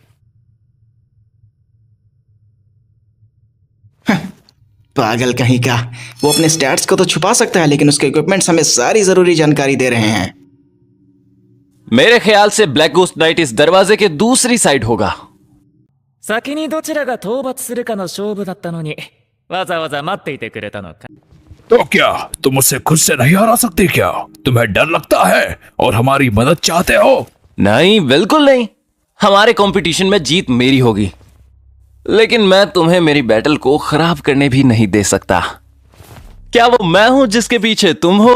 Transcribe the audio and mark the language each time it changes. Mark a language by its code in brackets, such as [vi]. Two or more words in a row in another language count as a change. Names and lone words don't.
[hi] पागल कहीं का। वो अपने स्टैट्स को तो छुपा सकता है, लेकिन उसके इक्विपमेंट्स हमें सारी जरूरी जानकारी दे रहे हैं। मेरे ख्याल से ब्लैक गोस्ट नाइट इस दरवाजे के दूसरी साइड होगा। [ja] 先にどちらが討伐するかの勝負だったのに、わざわざ待っていてくれたのか。 [hi] तो क्या तुम मुझसे खुद से नहीं हरा सकती क्या? तुम्हें डर लगता है और हमारी मदद चाहते हो? नहीं, बिल्कुल नहीं। हमारे कंपटीशन में जीत मेरी होगी, लेकिन मैं तुम्हें मेरी बैटल को खराब करने भी नहीं दे सकता। क्या वो मैं हूं जिसके पीछे तुम हो?